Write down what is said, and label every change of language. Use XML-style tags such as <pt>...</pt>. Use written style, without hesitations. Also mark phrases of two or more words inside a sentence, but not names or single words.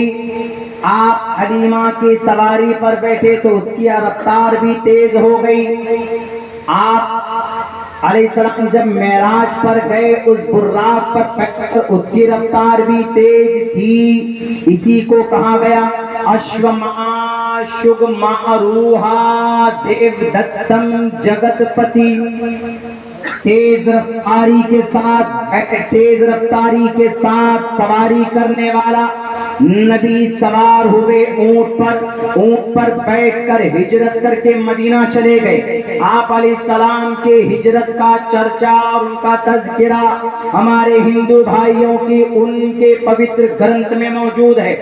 <ur>آپ حلیمہ کی سواری پر بیٹھے تو اس کی رفتار بھی تیز ہو گئی۔ آپ</ur> <ar>علیہ السلام</ar> <ur>جب معراج پر گئے، اس براق پر بیٹھ کر اس کی رفتار بھی تیز تھی۔ اسی کو کہا گیا</ur> <sa>अश्वमा शग मरुहा देव दत्तम् जगत् पति,</sa> <ur>تیز رفتاری کے ساتھ سواری کرنے والا نبی سوار ہوئے اونٹ پر بیٹھ کر ہجرت کر کے مدینہ چلے گئے۔ آپ</ur> <ar>علیہ السلام</ar> <ur>کے ہجرت کا چرچا اور ان کا تذکرہ ہمارے ہندو بھائیوں کی ان کے پوتر گرنتھ میں موجود ہے۔</ur>